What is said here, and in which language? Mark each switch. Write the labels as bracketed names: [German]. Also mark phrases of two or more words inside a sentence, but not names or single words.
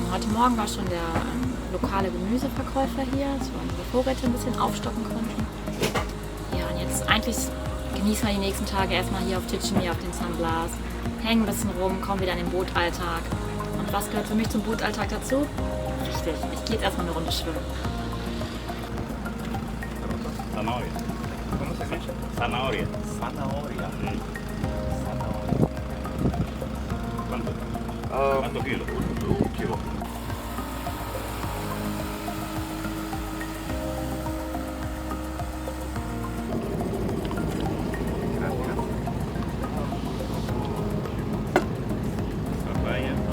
[German] Heute Morgen war schon der lokale Gemüseverkäufer hier, dass wir unsere Vorräte ein bisschen aufstocken konnten. Ja, und jetzt eigentlich genießen wir die nächsten Tage erstmal hier auf Titchimi auf den San Blas, hängen ein bisschen rum, kommen wieder in den Bootalltag. Und was gehört für mich zum Bootalltag dazu? Richtig, ich gehe jetzt erstmal eine Runde schwimmen. [Spanish] Zanahoria. ¿Cómo se dice? Zanahoria. Zanahoria. Zanahoria. ¿Cuánto? ¿Cuántos kilos? Un kilo. Papaya.